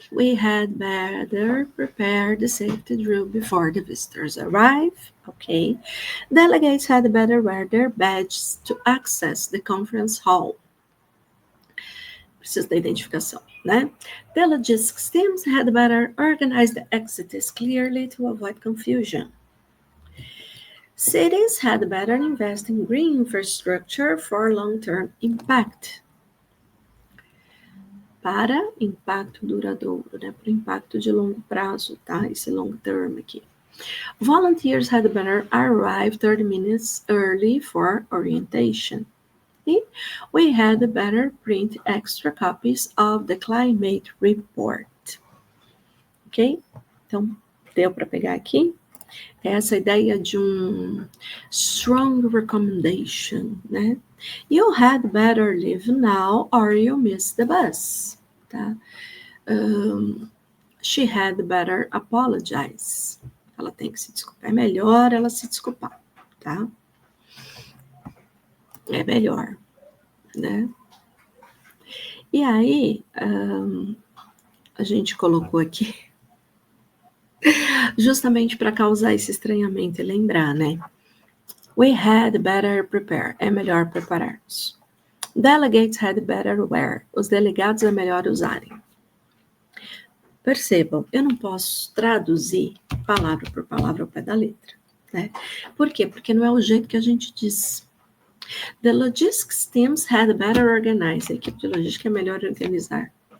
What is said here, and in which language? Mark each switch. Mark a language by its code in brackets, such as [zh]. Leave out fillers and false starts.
[en] We had better prepare the safety drill before the visitors arrive. Okay. Delegates had better wear their badges to access the conference hall. [pt] Precisa da identificação, né? [en] The logistics teams had better organize the exits clearly to avoid confusion. Cities had better invest in green infrastructure for long-term impact. [pt] Para impacto duradouro, né? Para impacto de longo prazo, tá? Esse long term aqui. [en] Volunteers had better arrive 30 minutes early for orientation. E we had better print extra copies of the climate report. [pt] Ok? Então, deu para pegar aqui? Essa ideia de um strong recommendation, né? [en] You had better leave now or you miss the bus, tá? She had better apologize. [pt] Ela tem que se desculpar. É melhor ela se desculpar, tá? É melhor, né? E aí, a gente colocou aqui justamente para causar esse estranhamento e lembrar, né? [en] We had better prepare. [pt] É melhor prepararmos. [en] Delegates had better wear. [pt] Os delegados é melhor usarem. Percebam, eu não posso traduzir palavra por palavra ao pé da letra, né? Por quê? Porque não é o jeito que a gente diz. [en] The logistics teams had better organize. [pt] A equipe de logística é melhor organizar.